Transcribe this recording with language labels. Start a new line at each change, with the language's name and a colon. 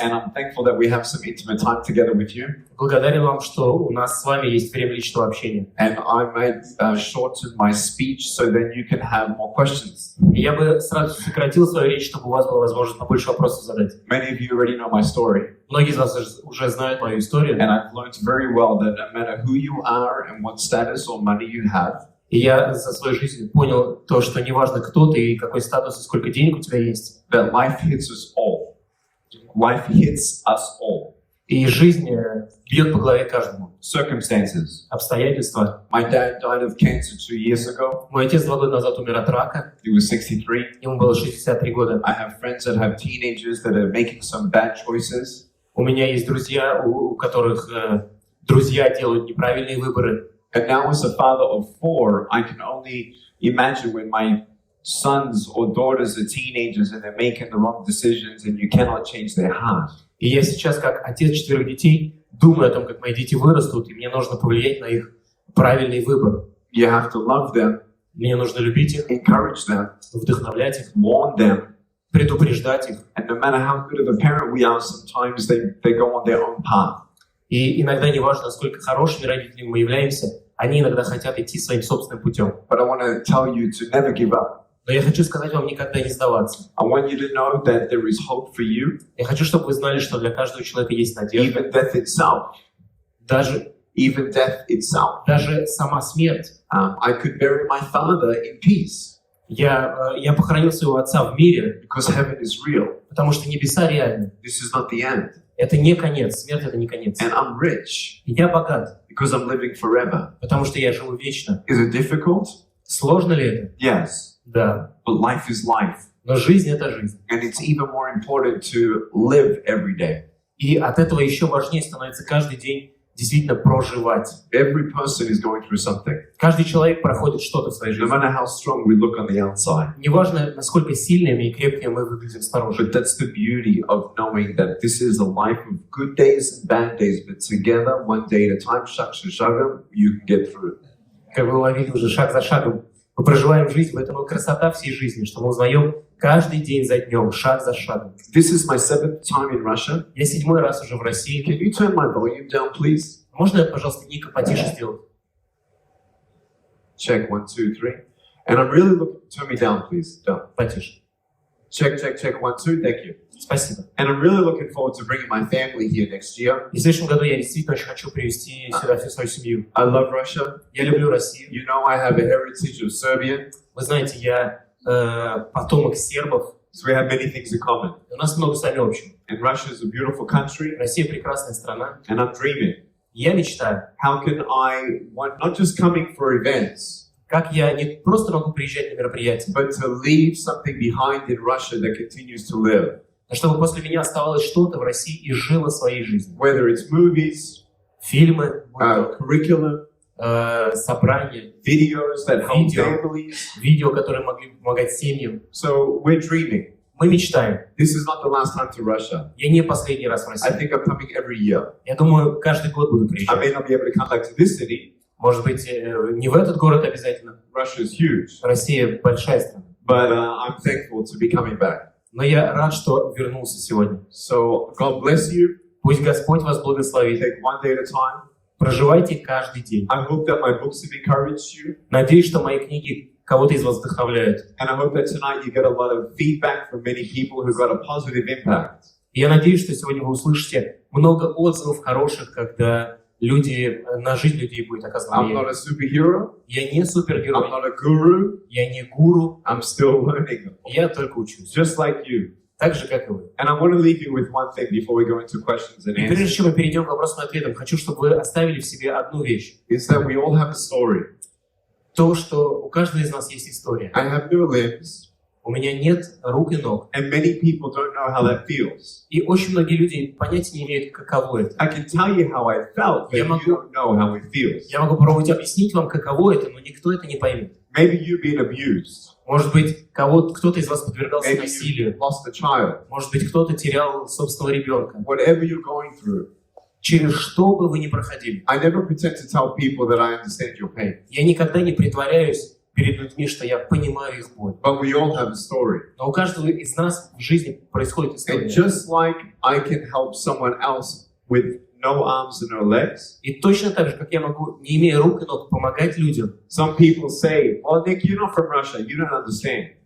English: And I'm thankful that we have some intimate time together with you.
Russian: Благодарен вам, что у нас с вами есть время личного общения.
English: And I might shorten my speech so then you can have more questions.
Russian: И я бы сразу сократил свою речь, чтобы у вас была возможность побольше вопросов задать.
English: Many of you already know my story.
Russian: Многие из вас уже знают мою историю.
English: And I've learned very well that no matter who you are and what status or money you have,
Russian: И я за свою жизнь понял то, что неважно, кто ты и какой статус, и сколько денег у тебя есть.
English: that life hits us all. Life hits us all.
Russian: И жизнь бьет по голове каждому.
English: Circumstances.
Russian: Обстоятельства.
English: My dad died of cancer 2 years ago.
Russian: Мой отец 2 года назад умер от рака.
English: He was 63.
Russian: Ему было 63 года.
English: I have friends that have teenagers that are making some bad choices.
Russian: У меня есть друзья, у которых друзья делают неправильные выборы.
English: And now as a father of 4, I can only imagine when my sons or daughters are teenagers and they're making the wrong decisions and you cannot change their heart.
Russian: И я сейчас, как отец 4 детей, думаю о том, как мои дети вырастут, и мне нужно повлиять на их правильный выбор.
English: You have to love them,
Russian: Мне нужно любить их,
English: encourage them,
Russian: вдохновлять их,
English: warn them.
Russian: предупреждать их.
English: And no matter how good of a parent we are, sometimes they go on their own path.
Russian: И иногда не важно, насколько хорошими родителями мы являемся, они иногда хотят идти своим собственным путем.
English: But I want to tell you to never give up.
Russian: Но я хочу сказать вам никогда не сдаваться.
English: I want you to know that there is hope for you.
Russian: Я хочу, чтобы вы знали, что для каждого человека есть надежда.
English: Even death itself. Even death itself.
Russian: Даже сама смерть.
English: I could bury my father in peace.
Russian: Я похоронил своего отца в мире,
English: because heaven is real.
Russian: Потому что небеса реальны.
English: This is not the end.
Russian: Это не конец, смерть это не конец.
English: And I'm rich.
Russian: И я богат.
English: Because I'm living forever.
Russian: Потому что я живу вечно.
English: Is it difficult?
Russian: Сложно ли это?
English: Yes.
Russian: Да.
English: But life is life.
Russian: Но жизнь это жизнь.
English: And it's even more important to live every day.
Russian: И от этого еще важнее становится каждый день действительно проживать.
English: Every person is going through something.
Russian: Каждый человек проходит что-то в своей
English: No
Russian: жизни.
English: matter how strong we look on the outside.
Russian: Неважно, насколько сильными и крепкими мы выглядим снаружи.
English: But that's the beauty of knowing that this is a life of good days and bad days, but together, one day at a time,
Russian: шаг за шагом,
English: you can get through it.
Russian: Как вы уловили уже, шаг за шагом. Мы проживаем жизнь, в этом и красота всей жизни, что мы узнаем каждый день за днем, шаг за шагом.
English: This is my 7th time in Russia.
Russian: Я 7-й раз уже в России.
English: Can you turn my volume down, please?
Russian: Можно я, пожалуйста, Ника потише сделать?
English: Check, 1, 2, 3. And I'm really looking... Turn me down, please. Down.
Russian: Потише.
English: Check, 1, 2. Thank you.
Russian: Спасибо.
English: And I'm really looking forward to bringing my family here next year.
Russian: И в следующем году я действительно очень хочу привезти сюда всю свою семью.
English: I love Russia.
Russian: Я люблю Россию.
English: You know I have a heritage of Serbian.
Russian: Вы знаете, я потомок сербов.
English: So we have many things in common.
Russian: У нас много с вами общего.
English: And Russia is a beautiful country.
Russian: Россия прекрасная страна.
English: And I'm dreaming.
Russian: Я мечтаю.
English: How can I, not just coming for events,
Russian: как я не просто могу приезжать на мероприятия,
English: but to leave something behind in Russia that continues to live.
Russian: а чтобы после меня оставалось что-то в России и жило своей жизнью.
English: Whether it's movies,
Russian: фильмы,
English: curriculum,
Russian: собрания,
English: videos that help families,
Russian: видео, которые могли помогать семьям.
English: So we're dreaming.
Russian: Мы мечтаем.
English: This is not the last time to Russia.
Russian: Я не последний раз в России.
English: I think I'm coming every year.
Russian: Я думаю, каждый год буду приезжать.
English: I may not be able to come back to this city.
Russian: Может быть, не в этот город обязательно.
English: Russia is huge.
Russian: Россия большая страна.
English: But I'm thankful to be coming back.
Russian: Но я рад, что вернулся сегодня.
English: So God bless you.
Russian: Пусть Господь вас благословит.
English: Take one day at a time.
Russian: Проживайте каждый день.
English: I hope that my books have encouraged you.
Russian: Надеюсь, что мои книги кого-то из вас вдохновляют.
English: And I hope that tonight you get a lot of feedback from many people who got a positive impact.
Russian: И я надеюсь, что сегодня вы услышите много отзывов хороших, когда на жизнь людей будет оказано влияние.
English: I'm not a superhero.
Russian: Я не супергерой.
English: I'm not a guru.
Russian: Я не гуру.
English: I'm still learning.
Russian: Я только учусь.
English: Just like you.
Russian: Так же, как и вы.
English: And I want to leave you with one thing before we go into questions and answers.
Russian: Прежде чем мы перейдем к вопросам и ответам, хочу, чтобы вы оставили в себе одну вещь.
English: Is that we all have a story.
Russian: То, что у каждого из нас есть история.
English: I have no limbs.
Russian: У меня нет рук и ног.
English: And many people don't know how that feels.
Russian: И очень многие люди понятия не имеют, каково это.
English: I can tell you how I felt, but you don't know how it feels.
Russian: Я могу попробовать объяснить вам, каково это, но никто это не поймет.
English: Maybe you've been abused.
Russian: Может быть, кто-то из вас подвергался
English: Maybe
Russian: насилию.
English: you lost a child.
Russian: Может быть, кто-то терял собственного ребенка.
English: Whatever you're going through.
Russian: Через что бы вы ни проходили.
English: I never pretend to tell people that I understand your pain.
Russian: Я никогда не притворяюсь, перед людьми, что я понимаю их боль.
English: But we all have a story.
Russian: Но у каждого из нас в жизни происходит
English: And
Russian: история.
English: just like I can help someone else with no arms and no legs,
Russian: И точно так же, как я могу, не имея рук и ног, помогать людям.
English: some people say, well, Nick, you're not from Russia, you don't understand.